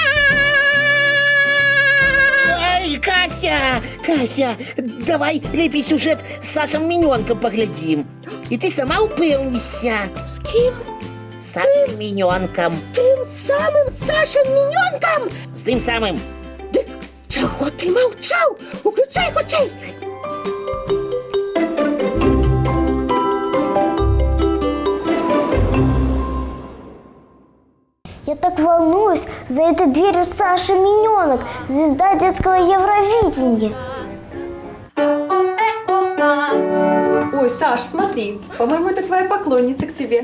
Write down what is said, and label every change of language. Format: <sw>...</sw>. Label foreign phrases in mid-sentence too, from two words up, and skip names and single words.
<be>Ай, Кася, давай лепей сюжэт з Сашам Мінёнкам паглядзім. І ты сама упэўнішся. З кім? З Сашам Мінёнкам. Тым самым Сашам Мінёнкам? З тым самым. Дык чаго ты маўчаў? Уключай хутчэй.</be> <ru>Я так волнуюсь, за этой дверью Саша Миненок, звезда детского Евровидения. Ой, Саш, смотри, по-моему, это твоя поклонница к тебе.</ru>